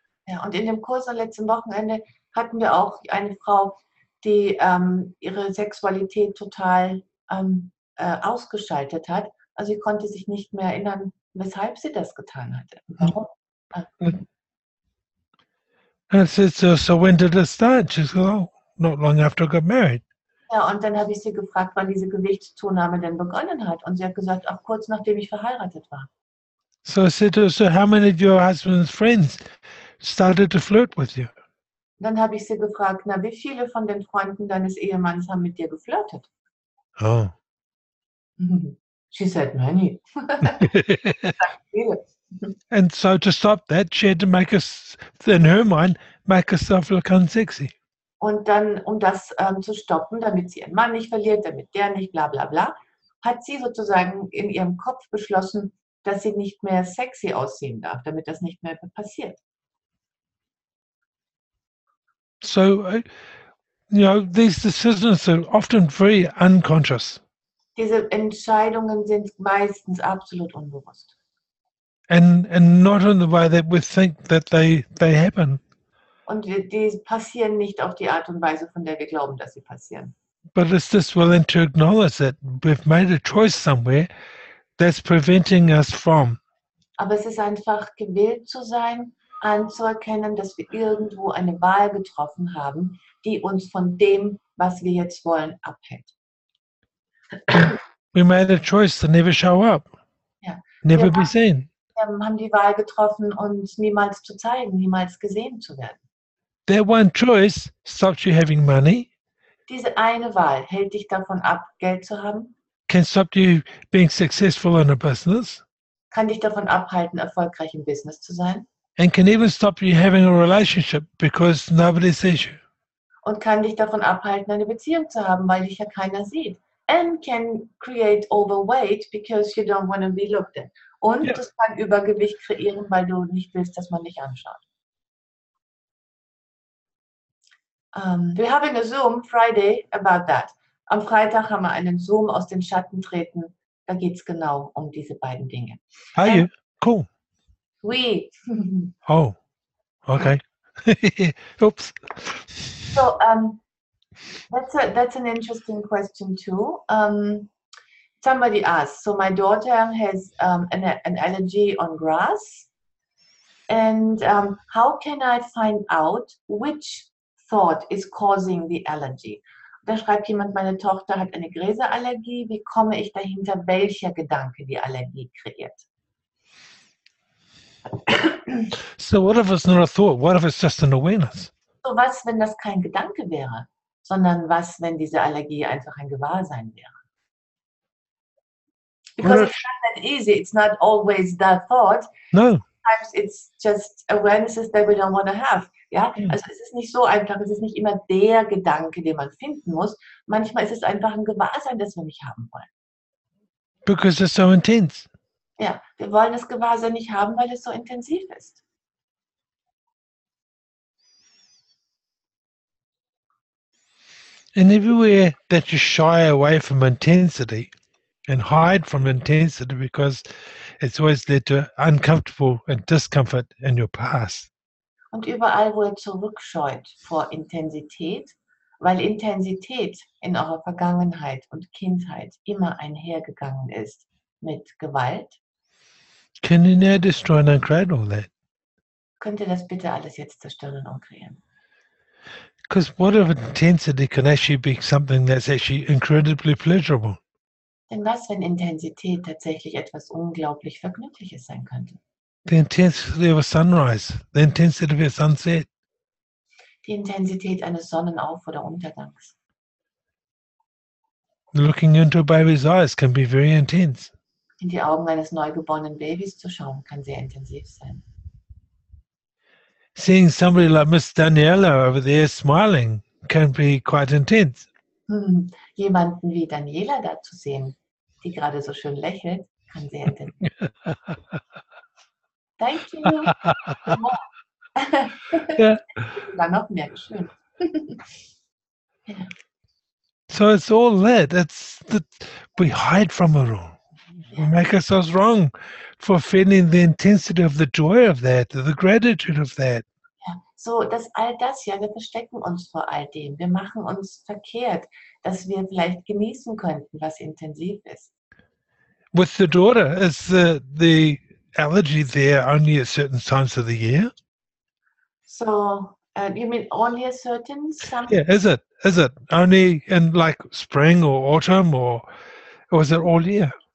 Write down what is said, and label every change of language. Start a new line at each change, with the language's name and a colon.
German: Ja, und in dem Kurs am letzten Wochenende hatten wir auch eine Frau, die ihre Sexualität total ausgeschaltet hat. Also sie konnte sich nicht mehr erinnern, weshalb sie das getan hatte. Warum?
English: And I said, so when did it start? She said, oh, not long after I got married.
German: Ja, und dann habe ich sie gefragt, wann diese Gewichtszunahme denn begonnen hat. Und sie hat gesagt, auch kurz nachdem ich verheiratet war.
English: So I said to her, so how many of your husband's friends started to flirt with you?
German: Dann habe ich sie gefragt, na, wie viele von den Freunden deines Ehemanns haben mit dir geflirtet? Oh.
English: She said many. And so to stop that, she had to make us, in her mind, make herself look unsexy.
German: Und dann, um das zu stoppen, damit sie ihren Mann nicht verliert, damit der nicht bla bla bla, hat sie sozusagen in ihrem Kopf beschlossen, dass sie nicht mehr sexy aussehen darf, damit das nicht mehr passiert.
English: So, these decisions are often very unconscious.
German: Diese Entscheidungen sind meistens absolut unbewusst.
English: And not in the way that we think that they happen.
German: Und die passieren nicht auf die Art und Weise, von der wir glauben, dass sie passieren.
English: But it's just willing to acknowledge that we've made a choice somewhere that's preventing us from.
German: Aber es ist einfach gewillt zu sein, anzuerkennen, dass wir irgendwo eine Wahl getroffen haben, die uns von dem, was wir jetzt wollen, abhält.
English: We made a choice to never show up,
German: Ja.
English: never be seen.
German: Wir haben die Wahl getroffen, uns niemals zu zeigen, niemals gesehen zu werden.
English: That one choice stops you having money,
German: Diese eine Wahl hält dich davon ab, Geld zu haben,
English: can stop you being successful in a business,
German: kann dich davon abhalten, erfolgreich im Business zu sein
English: and can even stop you having a relationship because nobody sees you.
German: und kann dich davon abhalten, eine Beziehung zu haben, weil dich ja keiner sieht.
English: And can create overweight because you don't want to be looked at.
German: Und Ja. das kann Übergewicht kreieren, weil du nicht willst, dass man dich anschaut.
English: We're having a Zoom Friday about that.
German: Am Freitag haben wir einen Zoom aus den Schatten treten. Da geht es genau um diese beiden Dinge.
English: Are you? Cool.
French: Oui.
English: Oh, okay. Oops. So that's an interesting question too. Somebody asked. So my daughter has an allergy on grass, and how can I find out which thought is causing the allergy?
German: Da schreibt jemand, meine Tochter hat eine Gräserallergie. Wie komme ich dahinter, welcher Gedanke die Allergie kreiert?
English: So what if it's not a thought? What if it's just an awareness?
German: So was, wenn das kein Gedanke wäre, sondern was, wenn diese Allergie einfach ein Gewahrsein wäre?
English: Because it's not that easy. It's not always that thought. No. Sometimes it's just awarenesses that we don't want to have.
German: Ja, Ja. also es ist nicht so einfach. Es ist nicht immer der Gedanke, den man finden muss. Manchmal ist es einfach ein Gewahrsein, das wir nicht haben wollen.
English: Because it's so intense.
German: Ja, wir wollen das Gewahrsein nicht haben, weil es so intensiv ist.
English: And everywhere that you shy away from intensity and hide from intensity because it's always led to uncomfortable and discomfort in your past.
German: Und überall, wo ihr zurückscheut vor Intensität, weil Intensität in eurer Vergangenheit und Kindheit immer einhergegangen ist mit Gewalt,
English: Can you now destroy and uncreate all that?
German: könnt ihr das bitte alles jetzt zerstören und kreieren.
English: Because what if intensity can actually be something that's actually incredibly pleasurable?
German: Denn was, wenn Intensität tatsächlich etwas unglaublich Vergnügliches sein könnte?
English: The intensity of a sunrise, the intensity of a sunset.
German: Die Intensität eines Sonnenauf- oder Untergangs.
English: Looking into a baby's eyes can be very intense.
German: In die Augen eines neugeborenen Babys zu schauen, kann sehr intensiv sein.
English: Seeing somebody like Miss Daniela over there smiling can be quite intense.
German: Jemanden wie Daniela da zu sehen, die gerade so schön lächelt, kann sehr intensiv sein.
English: Thank you. Yeah.
German: Sogar noch mehr, schön. Ja.
English: So it's all that. It's that we hide from it all. We make ourselves wrong for feeling the intensity of the joy of that, the gratitude of that.
German: Ja, so, dass all das, ja, wir verstecken uns vor all dem. Wir machen uns verkehrt, dass wir vielleicht genießen könnten, was intensiv ist.
English: With the daughter, is the allergy there only at certain times of the year? So, you mean only a certain some? Yeah, is it? Is it only in like spring or autumn or is it all year?